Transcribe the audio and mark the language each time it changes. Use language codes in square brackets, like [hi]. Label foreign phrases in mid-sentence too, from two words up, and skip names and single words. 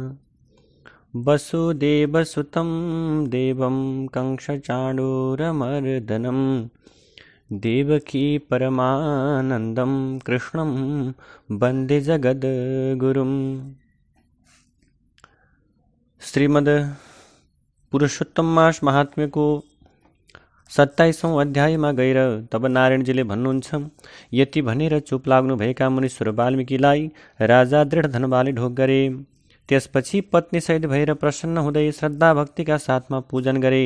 [sa] वसुदेवसुतं देवं कंसचाणूरमर्दनं देवकी परमानन्दं कृष्णं वन्दे जगद्गुरुम्। [ne] श्रीमद् पुरुषोत्तम मास महात्म्य को 27औं अध्यायमा गएर तब नारायणजीले भन्नुहुन्छ, यति भनेर चुप लाग्नु भएका मुनीश्वर वाल्मीकिलाई राजा दृढ धनवाले ढोक गरे। त्यसपछि पत्नी सहित भएर प्रसन्न हुँदै श्रद्धा भक्तिका साथमा पूजन गरे।